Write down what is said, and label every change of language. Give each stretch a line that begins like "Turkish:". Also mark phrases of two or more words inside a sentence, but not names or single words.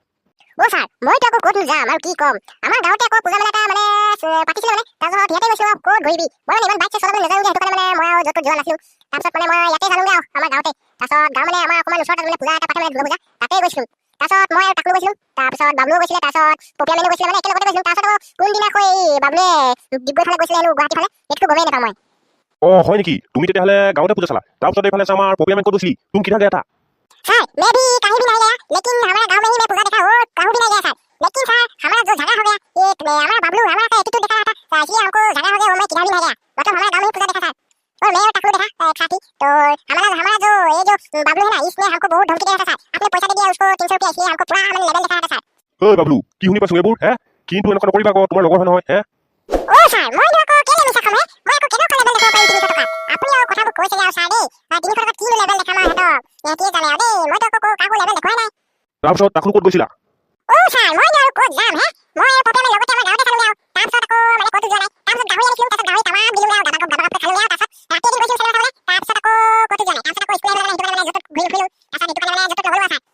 Assamese: ও ছাৰ মইতো আকৌ ক'ত যাম আৰু কি ক'ম আমাৰ গাঁৱতে আকৌ পূজা মেলা এটা মানে পাতিছিলে মানে তাৰপিছত ইয়াতে গৈছোঁ আৰু ক'ত ঘূৰিবি মই মানে ইমান বাইক চাইক চলাবলৈ নাজানো সেইটো কাৰণে মানে মই আৰু য'ত যোৱা নাছিলোঁ তাৰপিছত মানে মই ইয়াতে জানোগৈ আৰু আমাৰ গাঁৱতে তাৰপিছত গাঁও মানে আমাৰ অকণমান ওচৰত মানে পূজা এটা পাতে মানে দুৰ্গা পূজা তাতে গৈছিলোঁ তাৰপিছত মই আৰু তাকলো গৈছিলোঁ তাৰপিছত বাবলুও গৈছিলে তাৰপিছত পপিয়া মেনো গৈছিলে মানে একেলগতে গৈছিলোঁ তাৰপিছত আকৌ কোনদিনা কৈ বাবলুৱে ডিব্ৰুগড় ফালে গৈছিলে হেনো গুৱাহাটী ফালে সেইটো গমেই নাপাওঁ মই হয় নেকি তুমি তেতিয়াহ'লে গাঁৱতে পূজা চালা তাৰপিছত এইফালে আমাৰ পপিয়া মেন ক'ত গৈছিলি তুমি
Hindi: किधर गया सर मैं भी कहीं भी नहीं गया लेकिन हमारा गांव में ही मैं पूजा देखा और कहूँ भी नहीं गया सर लेकिन सर हमारा जो झगड़ा हो गया एक हमारा बबलू हमारा का एटीट्यूड दिखा रहा था इसलिए हमको झगड़ा हो गया वो मैं किधर भी नहीं गया मतलब हमारा गांव में ही पूजा देखा सर और मैं और टकलू देखा एक साथी तो हमारा जो ये जो बबलू है ना इसने हमको बहुत धमकी दे रहा था सर आपने पैसा दे दिया उसको 300 रुपया इसलिए हमको पूरा मतलब लेवल दिखा रहा था सर
Assamese: ঐ বাবলু কি শুনি পাইছোঁ এইবোৰ হে কিন্তু এনেকুৱা নকৰিবা আকৌ তোমাৰ লগৰ হয় নহয় হে ओ सर মই আকৌ কেলে মিছা কম হে মই আকৌ কেনেকৈ লেভেল দেখাব পাৰিম 300 টকা আপুনি আৰু কথাবোৰ কৈছে যে আৰু ছাৰ দেই 300 টকা কি লেভেল দেখাম আৰু সিহঁতে জানে আৰু দেই মইতো আকৌ কাকো লেভেল দেখুৱাই নাই তাৰপিছত তাকলো ক'ত গৈছিলা ओ सर মই আৰু ক'ত যাম হে মই পপিয়া মেন লগতে আমাৰ গাঁৱতে খালোঁগৈ আৰু তাৰপিছত আকৌ মানে ক'তো যোৱা নাই তাৰপিছত গাহৰি আনিছিলোঁ তাৰপিছত গাহৰি তামাম দিলোঁগৈ আৰু গাবাগাপ খালোঁগৈ আৰু তাৰপিছত ৰাতি এদিন গৈছিলোঁ চেনেমা চাবলৈ তাৰপিছত আকৌ ক'তো যোৱা নাই তাৰপিছত আকৌ স্কুল আহিবলৈ সেইটো কাৰণে য'ত ঘূৰি ফুৰিলোঁ তাৰপিছত সেইটো কাৰণে মানে য'ত নগ'লোঁ আৰু ছাৰ